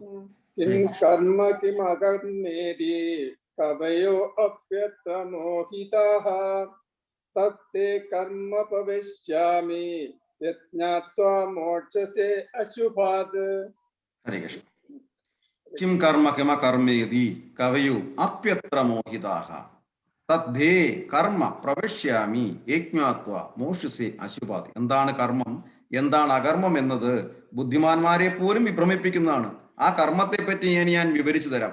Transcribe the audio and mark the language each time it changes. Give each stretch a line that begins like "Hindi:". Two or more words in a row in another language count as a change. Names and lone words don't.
Sanskrit: किं कर्म किम् अकर्मेति कवयो अप्यत्र मोहिताः तत्ते कर्म प्रविश्यामि यज्ञात्वा मोक्षसे अशुभात्. ഹരേ കൃഷ്ണ. കിം കർമ്മ കിമ കർമ്മേതി കവയോ അപ്യത്ര മോഹിതാഹ തദ്ധേ കർമ്മ പ്രവിശ്യാമി യജ്ഞാത്വ മോക്ഷസേ അശുഭാത്.
Malayalam: എന്താണ് കർമ്മം, എന്താണ് അകർമ്മം എന്നത് ബുദ്ധിമാന്മാരെ പോലും വിഭ്രമിപ്പിക്കുന്നതാണ്. ആ കർമ്മത്തെ പറ്റി ഞാൻ വിവരിച്ചു തരാം.